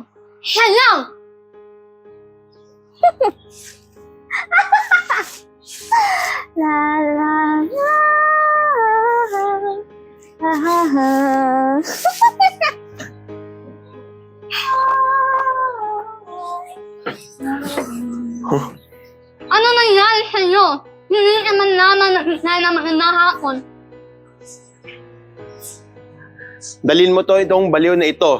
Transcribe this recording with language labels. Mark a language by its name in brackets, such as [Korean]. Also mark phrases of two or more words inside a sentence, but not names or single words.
[Filipino] Sayaw! La la la ha ha ha. Ano nangyari sa'yo? Hindi naman naman na magandang hapon. Dalhin mo to itong baliw na ito.